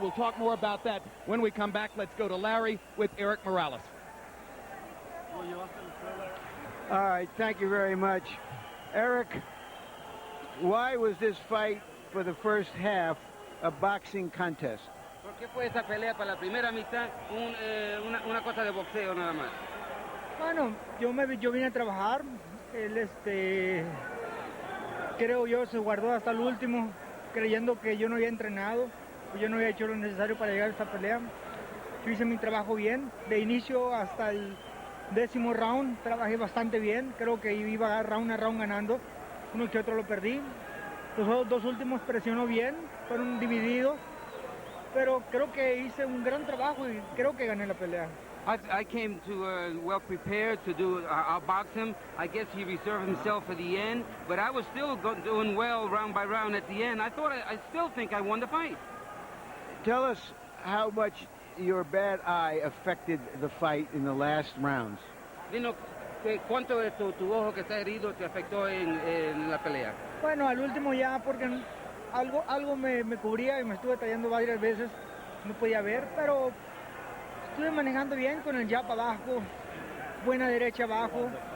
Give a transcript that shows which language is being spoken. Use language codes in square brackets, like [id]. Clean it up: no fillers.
[en] We'll talk more about that when we come back. Let's go to Larry with Erik Morales. All right, thank you very much. Erik, why was this fight for the first half a boxing contest? [es] ¿Por qué fue esa pelea para la primera mitad una cosa de boxeo nada más? Bueno, yo vine a trabajar, él creo yo se guardó hasta el último, creyendo que yo no había entrenado, yo no había hecho lo necesario para llegar a esta pelea. Yo hice mi trabajo bien, de inicio hasta el 10º round, trabajé bastante bien, creo que iba a round ganando, uno que otro lo perdí. Los 2 últimos presionó bien, fueron divididos, pero creo que hice un gran trabajo y creo que gané la pelea. [en] I came to well prepared to do outbox him. I guess he reserved himself for the end, but I was still doing well round by round at the end. I still think I won the fight. Tell us how much your bad eye affected the fight in the last rounds. [es] Dino, ¿cuánto de tu ojo que está herido te afectó en la pelea? Bueno, al último ya, porque algo me cubría y me estuve trayendo varias veces, no podía ver, pero estuve manejando bien con el jab abajo, buena derecha abajo.